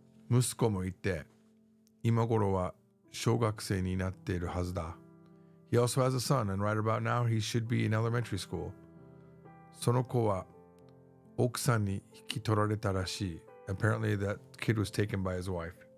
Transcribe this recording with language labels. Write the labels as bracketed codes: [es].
[ja] 息子もいて、今頃は小学生になっているはずだ。 [en] He also has a son, and right about now he should be in elementary school. [ja] その子は奥さんに引き取られたらしい。 [en] Apparently that kid was taken by his wife.